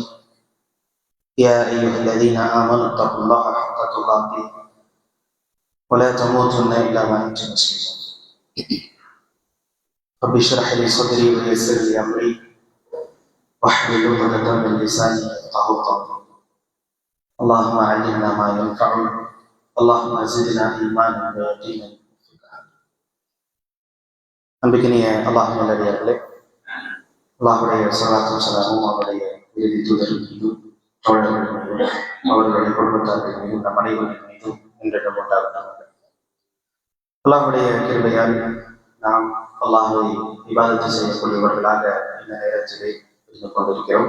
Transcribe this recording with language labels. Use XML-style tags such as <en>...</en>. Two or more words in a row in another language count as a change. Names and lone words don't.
<ar>يا أيها الذين آمنوا اتقوا الله حق تقاته ولا تموتن إلا وأنتم مسلمون. رب اشرح لي صدري ويسر لي أمري واحلل عقدة من لساني يفقهوا قولي. اللهم علمنا ما ينفعنا، اللهم زدنا إيمانا ويقينا.</ar> <ta>அன்பிற்கினிய அல்லாஹ் நல்லடியார்களே, அல்லாஹுடைய ஸலாத்தும் ஸலாமும் அவருடைய இறுதி தூதர் மீதும் தோழர்கள் மீதும் அவர்களுடைய குடும்பத்தார்கள் மீதும் நம் அனைவரின் மீதும் இன்றைக்கு உண்டாகட்டும். அல்லாஹுடைய கிருபையால் நாம் அல்லாஹை இபாதத்து செய்யக்கூடியவர்களாக இந்த நேரத்திலே இருந்து கொண்டிருக்கிறோம்.</ta>